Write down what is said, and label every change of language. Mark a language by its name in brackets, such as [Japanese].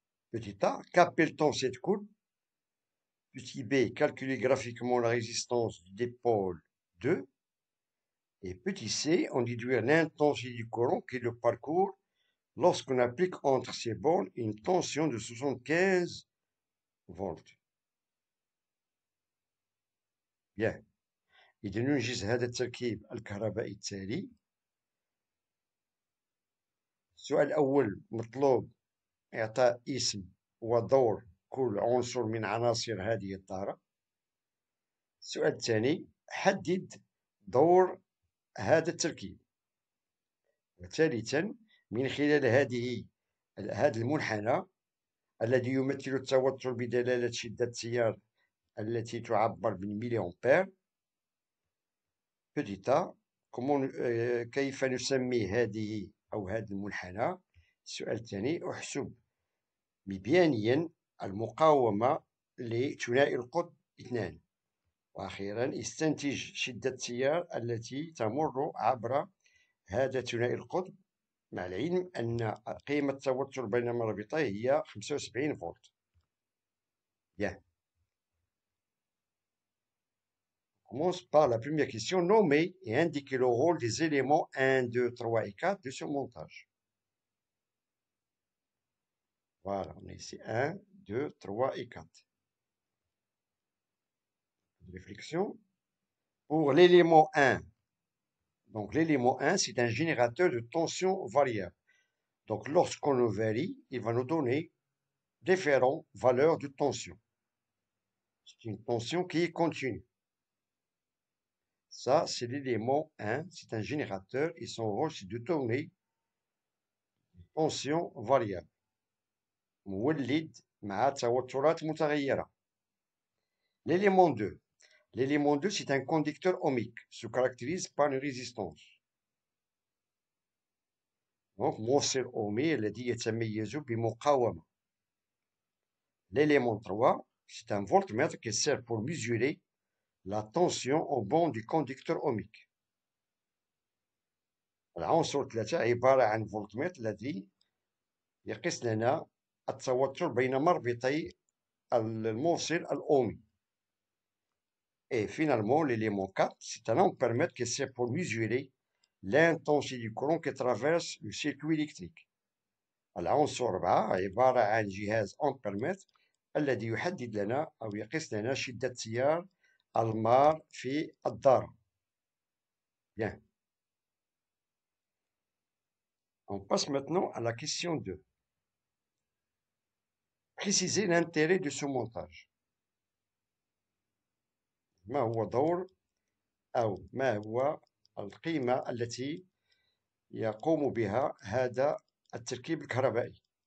[French] Petit a, qu'appelle-t-on cette courbe? Petit b, calculer graphiquement la résistance du dipôle 2. Et petit c, on déduire l'intensité du courant qui le parcourt lorsqu'on applique entre ces bornes une tension de 75 volts. Bien. [Arabic] إذا ننجز هذا التركيب الكهربائي التالي. السؤال الأول مطلوب إعطاء اسم ودور كل عنصر من عناصر هذه الدارة. السؤال الثاني حدد دور هذا التركيب. وثالثا من خلال هذا المنحنى الذي يمثل التوتر بدلالة شدة التيار التي تعبر بالملي أمبير. [French] Petit a, [Arabic] كيف نسمي هذه أو هذا المنحنى؟ السؤال الثاني احسب مبيانيا المقاومة لثنائي القطب 2. وأخيرا استنتج شدة التيار التي تمر عبر هذا ثنائي القطب، مع العلم أن قيمة التوتر بين مربطيه هي 75 فولت. [French] Bien. On commence par la première question. Nommer et indiquer le rôle des éléments 1, 2, 3 et 4 de ce montage. Voilà, on a ici 1, 2, 3 et 4. Réflexion. Pour l'élément 1, donc l'élément 1, c'est un générateur de tension variable. Donc lorsqu'on le varie, il va nous donner différentes valeurs de tension. C'est une tension qui est continue. Ça, c'est l'élément 1, c'est un générateur et son rôle, c'est de tourner une tension variable. [Arabic] مولد مع توترات متغيرة. [French] L'élément 2. L'élément 2, c'est un conducteur ohmique, se caractérise par une résistance. [Arabic] Donc, موصل أومي الذي يتميز بمقاومة. [French] L'élément 3, c'est un voltmètre qui sert pour mesurer la tension au bord du conducteur ohmique. [Arabic] العنصر 3 عبارة عن فولتمتر الذي يقيس لنا التوتر بين مربطي الموصل الأومي. [French] Et finalement, l'élément 4, c'est un ampèremètre qui sert pour mesurer l'intensité du courant qui traverse le circuit électrique. [Arabic] العنصر 4 عبارة عن جهاز أمبيرمتر الذي يحدد لنا أو يقيس لنا شدة التيار المار في الدارة. [French] Bien. On passe maintenant à la question 2. Préciser l'intérêt de ce montage. [Arabic] ما هو دور أو ما هو القيمة التي يقوم بها هذا التركيب الكهربائي.